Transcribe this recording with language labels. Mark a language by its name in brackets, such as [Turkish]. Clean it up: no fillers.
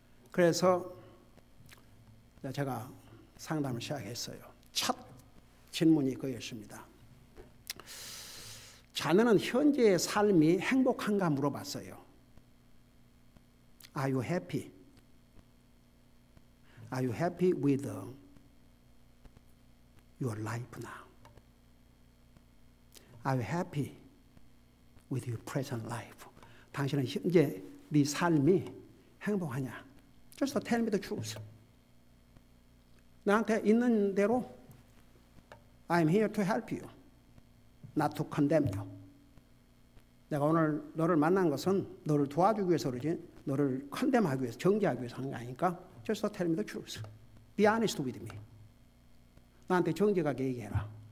[Korean] 그래서 제가 상담을 시작했어요. 첫 질문이 그였습니다. 자네는 현재의 삶이 행복한가 물어봤어요. [English] Are you happy? Are you happy with your life now? Are you happy with your present life? [Korean] 당신은 현재 네 삶이 행복하냐? [English] Just tell me the truth. [Korean] 나한테 있는 대로 [English] I'm here to help you, not to condemn you. [Korean] 내가 오늘 너를 만난 것은 너를 도와주기 위해서 그러지 너를 컨뎀하기 위해서, 정죄하기 위해서 하는 게 아니니까 [English] Just tell me the truth. Be honest with me. [Korean] 나한테 정직하게 얘기해라.